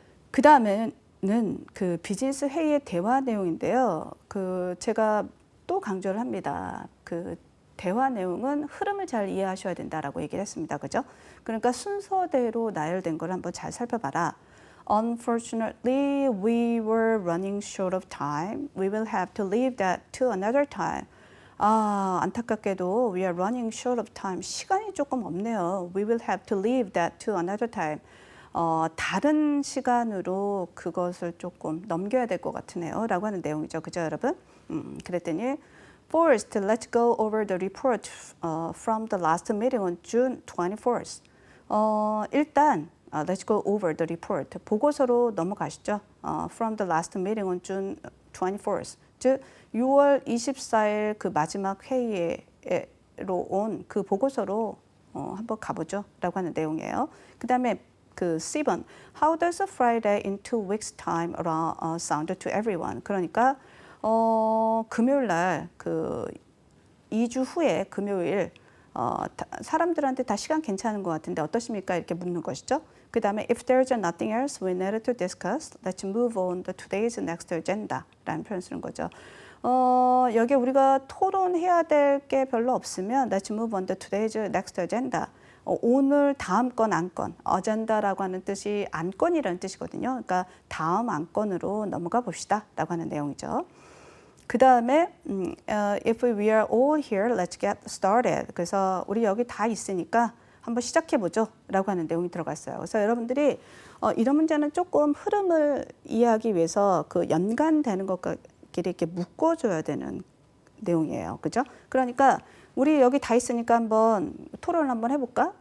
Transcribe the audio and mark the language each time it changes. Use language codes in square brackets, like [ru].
[ko] 그 다음에는 그 비즈니스 회의의 대화 내용인데요. 제가 또 강조를 합니다. 그 대화 내용은 흐름을 잘 이해하셔야 된다라고 얘기를 했습니다. 그죠? 그러니까 순서대로 나열된 걸 한번 잘 살펴봐라. [en] Unfortunately, we were running short of time. We will have to leave that to another time. [ko] 안타깝게도 [en] we are running short of time. [ko] 시간이 조금 없네요. [en] We will have to leave that to another time. [ko] 다른 시간으로 그것을 조금 넘겨야 될 것 같으네요. 라고 하는 내용이죠. 그죠, 여러분? 그랬더니 [en] First, let's go over the report from the last meeting on June 24th. [ko] 일단 [en] let's go over the report. [ko] 보고서로 넘어가시죠. [en] From the last meeting on June 24th. [ko] 즉 6월 24일 그 마지막 회의로 온 그 보고서로 한번 가보죠. 라고 하는 내용이에요. 그 다음에 그 C번, [en] How does a Friday in 2 weeks time sound to everyone? [ko] 그러니까 금요일 날 그 2주 후에 금요일 사람들한테 다 시간 괜찮은 것 같은데 어떠십니까? 이렇게 묻는 것이죠. 그 다음에 [en] If there's nothing else we need to discuss, let's move on to today's next agenda [ko] 라는 표현 쓰는 거죠. 여기 우리가 토론해야 될 게 별로 없으면 [en] Let's move on to today's next agenda. [ko] 오늘 다음 건 안건, 어젠다라고 하는 뜻이 안건이라는 뜻이거든요. 그러니까 다음 안건으로 넘어가 봅시다라고 하는 내용이죠. 그 다음에 [en] if we are all here, let's get started. [ko] 그래서 우리 여기 다 있으니까 한번 시작해 보죠 라고 하는 내용이 들어갔어요. 그래서 여러분들이 이런 문제는 조금 흐름을 이해하기 위해서 그 연관되는 것끼리 이렇게 묶어줘야 되는 내용이에요. 그죠? 그러니까 우리 여기 다 있으니까 한번 토론을 한번 해볼까?